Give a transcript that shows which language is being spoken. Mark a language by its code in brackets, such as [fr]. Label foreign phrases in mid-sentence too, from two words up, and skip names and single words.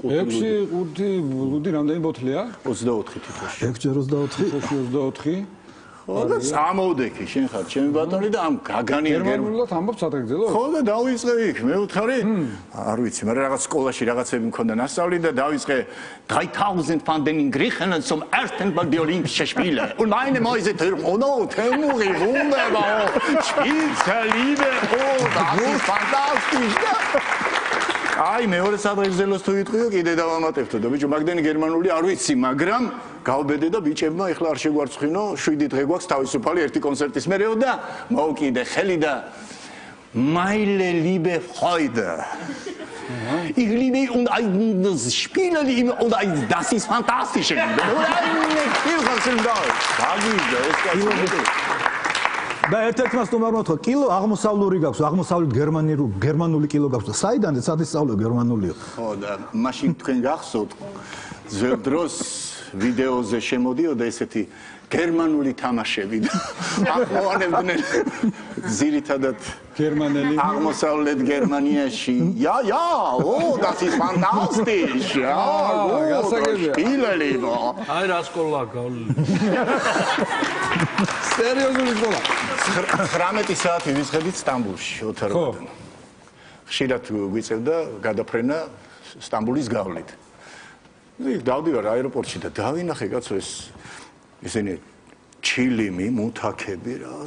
[ka] ლუდი რამდენი ბოთლია 24 თითოში 6 ხო და სამოვდექი შენ ხარ ჩემი ბატონი და ამ გაგანია გერმანულად ამბობ სადღეგრძელო ხო და დავიწყე იქ მე ვთხარი არ ვიცი მაგრამ რაღაც სკოლაში რაღაცები მქონდა ნასწავლი და დავიწყე 3000 [de] von den Griechen zum ersten Mal die Olympische Spiele und meine Mäuse oh Temuri wunderbar Spitze Liebe oh das ist fantastisch [ka] აი მეორე სადღეგრძელოს თუ ვიტყვიო კიდე დავამატებთო და ბიჭო მაგდენი გერმანული არ ვიცი მაგრამ გავბედე და ბიჭებმა ეხლა არ შეგვარცხინო 7 დღე გვაქვს თავისუფალი ერთი კონცერტის მერეო და მოვკიდე ხელი და [de] meine liebe Freude ich liebe und das Spiele und das ist fantastisch [ka] და ერთ-ერთმა სტუმარმა თქვა კილო აღმოსავლური გაქვს აღმოსავლეთ გერმანული კილო გაქვს და საიდანაც ადისწავლე გერმანულიო ხო და მაშინ თქვენ გახსოვთ ძველ დროს ვიდეოზე შემოდიოდა ესეთი გერმანული თამაშები და ახმოვანებდნენ ძირითადად გერმანელი აღმოსავლეთ გერმანიაში [de] ja oh das ist fantastisch ja [ka] გასაგებია აი რა სკოლა გავლილი სერიოზული სკოლა 19 საათი ვიწყებდით სტამბულში ოთაროდან ხშირად გვიწევდა გადაფრენა სტამბულის გავლით იქ დავდივარ აეროპორტში და დავინახე კაცო ესენი ჩილიმი მუთაკები რას